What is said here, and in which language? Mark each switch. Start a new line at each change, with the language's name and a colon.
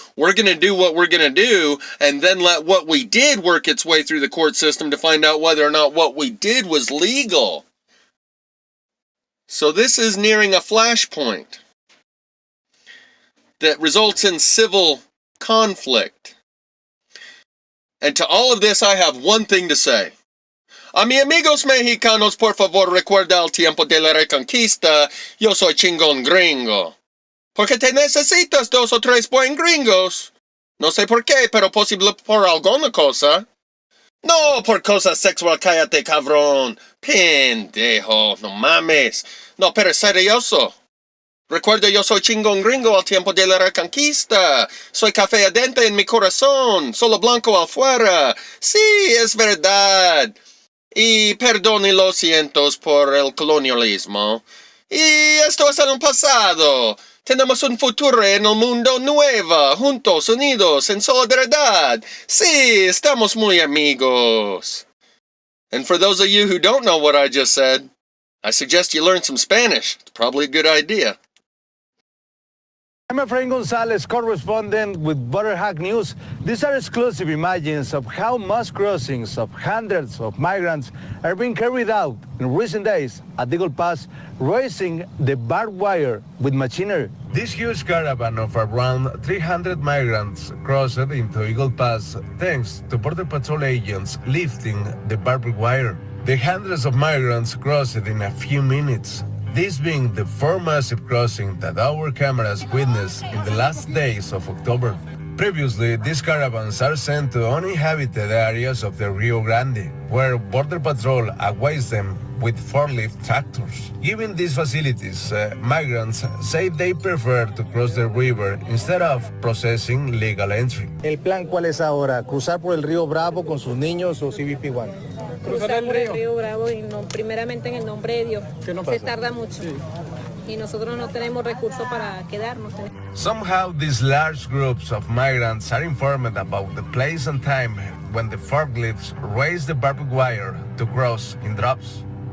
English: We're going to do what we're going to do and then let what we did work its way through the court system to find out whether or not what we did was legal. So this is nearing a flashpoint that results in civil conflict. And to all of this, I have one thing to say.
Spanish: A mi amigos mexicanos, por favor, recuerda el tiempo de la reconquista. Yo soy chingón gringo. Porque te necesitas 2 o 3 buen gringos. No sé por qué, pero posible por alguna cosa. No, por cosa sexual, cállate, cabrón. Pendejo, no mames. No, pero serioso. Recuerda, yo soy chingón gringo al tiempo de la reconquista. Soy café adentro en mi corazón, solo blanco afuera. Sí, es verdad. Y perdone los cientos por el colonialismo. Y esto es en el pasado. Tenemos un futuro en el mundo nuevo, juntos, unidos, en solidaridad. Sí, estamos muy amigos.
English: And for those of you who don't know what I just said, I suggest you learn some Spanish. It's probably a good idea. I'm Efrain Gonzalez, correspondent with Border Hack News. These are exclusive images of how mass crossings of hundreds of migrants are being carried out in recent days at Eagle Pass, raising the barbed wire with machinery. This huge caravan of around 300 migrants crossed into Eagle Pass thanks to Border Patrol agents lifting the barbed wire. The hundreds of migrants crossed in a few minutes. This being the 4th massive crossing that our cameras witnessed in the last days of October. Previously, these caravans are sent to uninhabited areas of the Rio Grande, where Border Patrol awaits them with forklift tractors. Given these facilities, migrants say they prefer to cross the river instead of processing legal entry.
Spanish: ¿El plan cuál es ahora? ¿Cruzar por el río Bravo con sus niños o CBP-1? Cruzar por el río Bravo y no, primeramente en el nombre de Dios. ¿Qué nos Se pasa? tarda mucho. Sí. Y nosotros no tenemos recursos para quedarnos.
English: Somehow, these large groups of migrants are informed about the place and time when the forklifts raise the barbed wire to cross in drops.